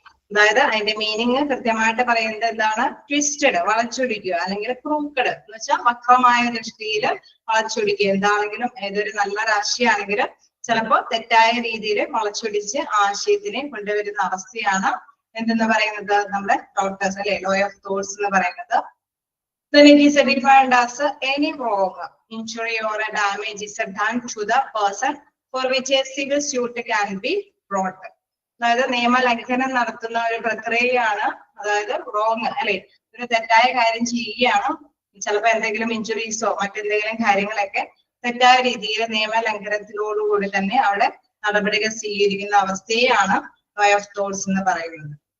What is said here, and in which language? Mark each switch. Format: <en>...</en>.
<ml>അതായത് അതിന്റെ മീനിങ് കൃത്യമായിട്ട് പറയുന്നത് എന്താണ്? ട്വിസ്റ്റഡ് വളച്ചൊടിക്കുക, അല്ലെങ്കിൽ ക്രൂക്കഡ് എന്ന് വെച്ചാൽ വക്രമായ ദൃഷ്ടിയിൽ വളച്ചൊടിക്കുക. എന്താണെങ്കിലും ഏതൊരു നല്ല രാശിയാണെങ്കിലും ചിലപ്പോ തെറ്റായ രീതിയിൽ വളച്ചൊടിച്ച് ആശയത്തിനെ കൊണ്ടുവരുന്ന അവസ്ഥയാണ് എന്തെന്ന് പറയുന്നത് നമ്മുടെ തോട്ടസ് അല്ലെ, ലോ ഓഫ് തോട്ട്സ് എന്ന് പറയുന്നത്.</ml> <en>Then it is defined as any wrong, injury or a damage is done to the person for which a civil suit can be brought.</en> <ml>അതായത് നിയമലംഘനം നടത്തുന്ന ഒരു പ്രക്രിയയാണ്. അതായത് റോങ് അല്ലെ, ഒരു തെറ്റായ കാര്യം ചെയ്യുകയാണ്, ചിലപ്പോ എന്തെങ്കിലും ഇഞ്ചുറീസോ മറ്റെന്തെങ്കിലും കാര്യങ്ങളൊക്കെ തെറ്റായ രീതിയിൽ നിയമലംഘനത്തിനോടുകൂടി തന്നെ അവിടെ നടപടികൾ സ്വീകരിക്കുന്ന അവസ്ഥയാണ് ലോ ഓഫ് തോട്ട്സ് എന്ന് പറയുന്നത്.</ml>